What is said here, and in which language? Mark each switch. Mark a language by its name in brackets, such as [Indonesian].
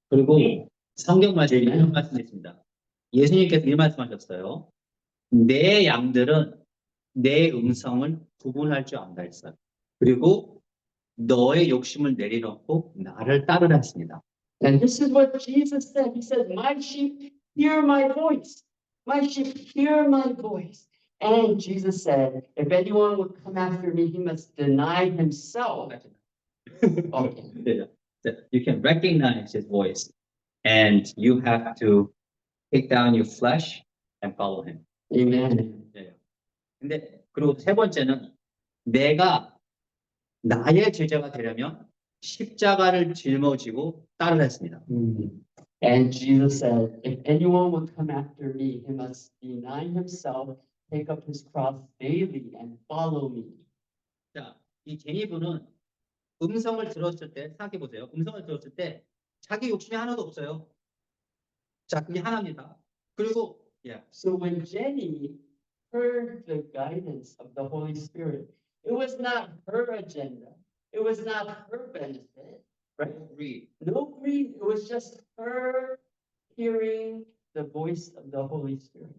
[Korean] 그리고 성경 말씀에 이런 말씀이 있습니다. 예수님께서 이런 말씀하셨어요. 내 양들은 내 음성을 구분할 줄 안다 했어요. 그리고 너의 욕심을 내려놓고 나를 따르라 했습니다. [English] And this is what Jesus said. He said, my sheep hear my voice. My sheep hear my voice. And Jesus said, if anyone would come after me, he must deny himself. Okay. You can recognize his voice and you have to take down your flesh and follow him. Amen. [Korean] 근데 그리고 3번째는 내가 나의 제자가 되려면 십자가를 짊어지고 따르라 했습니다. [English] And Jesus said, if anyone would come after me, he must deny himself, take up his cross daily and follow me. [Korean] 자, 이 제니분은 음성을 들었을 때 생각해 보세요. 음성을 들었을 때 자기 욕심이 하나도 없어요. 자, 그게 하나입니다. 그리고 [English] So when Jenny heard the guidance of the Holy Spirit, it was not her agenda. It was not her benefit, right? No greed. It was just her hearing the voice of the Holy Spirit.